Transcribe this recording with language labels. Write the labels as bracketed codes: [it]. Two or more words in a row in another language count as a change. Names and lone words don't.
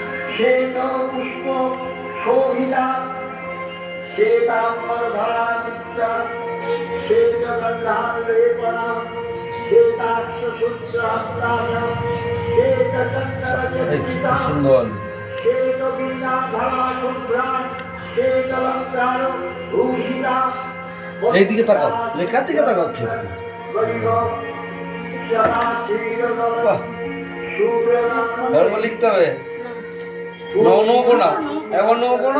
[sa] श्वेत पुष्प शोभिता श्वेतांबर धरा नित्या श्वेत गंधालेपना श्वेताक्ष सूत्रहस्ताया श्वेत चंद्र सुंदर श्वेत वीणा धरा शुभ्रा श्वेत अलंकार भूषिता। [bn] এইদিকে তাকাও, লেখার দিকে তাকাও। ধর্ম লিখতে হবে। নৌকো না, এখন নৌকো না।